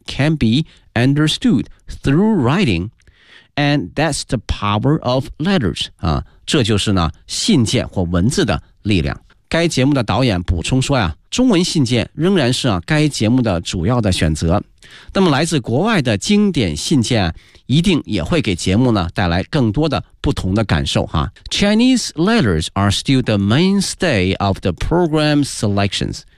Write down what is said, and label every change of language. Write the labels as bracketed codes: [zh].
[en] Can be understood through writing, and that's the power of letters [zh] 啊，这就是呢信件或文字的力量。该节目的导演补充说呀，中文信件仍然是啊该节目的主要的选择。那么来自国外的经典信件、啊、一定也会给节目呢带来更多的不同的感受哈。 [en] Chinese letters are still the mainstay of the program selections.